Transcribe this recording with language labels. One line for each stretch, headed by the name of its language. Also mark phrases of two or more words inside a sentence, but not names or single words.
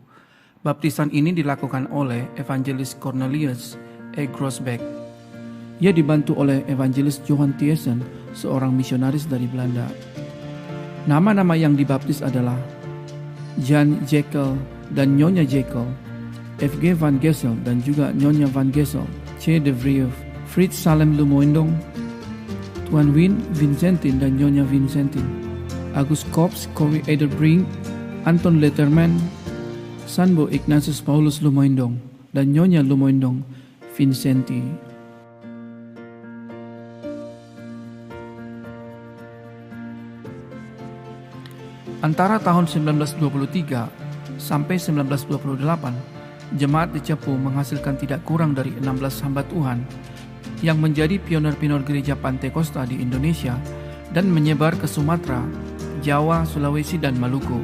Indonesian: Baptisan ini dilakukan oleh evangelis Cornelius E. Grosbeck. Ia dibantu oleh evangelis Johan Thiessen, seorang misionaris dari Belanda. Nama-nama yang dibaptis adalah Jan Jekyll dan Nyonya Jekyll, F.G. van Gessel dan juga Nyonya van Gessel, C. de Vries, Frits Salem Lumoindong, Tuan Win Vincentin dan Nyonya Vincentin, Agus Kops, Corey Ederbrink, Anton Letterman, Sanbo Ignatius Paulus Lumoindong, dan Nyonya Lumoindong Vincenti. Antara tahun 1923 sampai 1928, Jemaat di Cepu menghasilkan tidak kurang dari 16 hamba Tuhan yang menjadi pionir-pionir gereja Pantekosta di Indonesia dan menyebar ke Sumatera, Jawa, Sulawesi, dan Maluku.